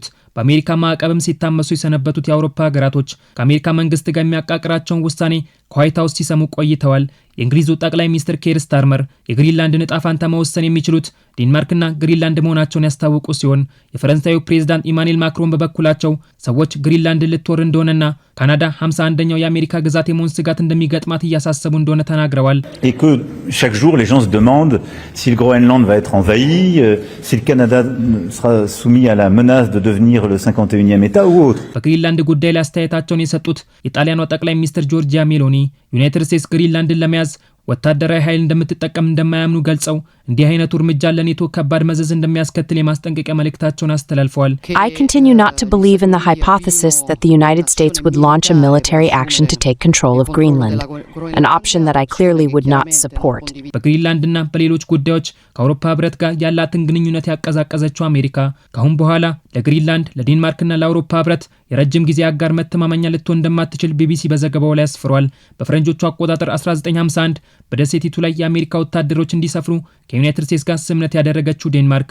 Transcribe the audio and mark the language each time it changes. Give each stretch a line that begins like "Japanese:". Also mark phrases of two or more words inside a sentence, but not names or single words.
Amharic: በአሜሪካ ማዕቀብም ሲታመሱ የሰነበቱት የአውሮፓ ሀገራቶች ከአሜሪካ መንግስት ጋር የሚያቃቅራቸውን ውሳኔ ከዋይት ሃውስ ሲሰሙ ቆይተዋል። የእንግሊዙ ጠቅላይ ሚኒስትር ኬር ስታርመር የግሪንላንድን ዕጣ ፈንታ መወሰን የሚችሉት ዴንማርክና ግሪንላንድ መሆናቸውን ያስታወቁ ሲሆን የፈረንሳዩ ፕሬዝዳንት ኢማኑኤል ማክሮን በበኩላቸው ሰዎች ግሪንላንድን ልትወር እንደሆነና ካናዳ 51ኛው የአሜሪካ ግዛት የመሆን ስጋት እንደሚገጥማት እያሳሰቡ እንደሆነ ተናግረዋል።
French: Et que chaque jour les gens se demandent si le Groenland va être envahi, si le Canada sera soumis à la menace de devenir le 51e État ou autre.
Amharic: በግሪንላንድ ጉዳይ ላይ አስተያየታቸውን የሰጡት የጣሊያኗ ጠቅላይ ሚኒስትር ጆርጂያ ሜሎኒ ዩናይትድ ስቴትስ ግሪንላንድን ለመያዝ ወታደራዊ ኃይል እንደምትጠቀም እንደማያምኑ ገልጸው እንዲህ አይነቱ እርምጃ ለኔቶ ከባድ መዘዝ እንደሚያስከትል የማስጠንቀቂያ መልእክታቸውን አስተላልፈዋል።
English: I continue not to believe in the hypothesis that the United States would launch a military action to take control of Greenland, an option that I clearly would not support.
Amharic: በግሪንላንድና በሌሎች ጉዳዮች ከአውሮፓ ህብረት ጋር ያላትን ግንኙነት ያቀዛቀዘችው አሜሪካ ካሁን በኋላ ለግሪንላንድ ለዴንማርክና ለአውሮፓ ህብረት የረጅም ጊዜ አጋር መተማመኛ ልትሆን እንደማትችል ቢቢሲ በዘገባው ላይ አስፍሯል። በፈረንጆቹ አቆጣጠር 1951 በደሴቲቱ ላይ የአሜሪካ ወታደሮች እንዲሰፍሩ ከዩናይትድ ስቴትስ ጋር ስምምነት ያደረገችው ዴንማርክ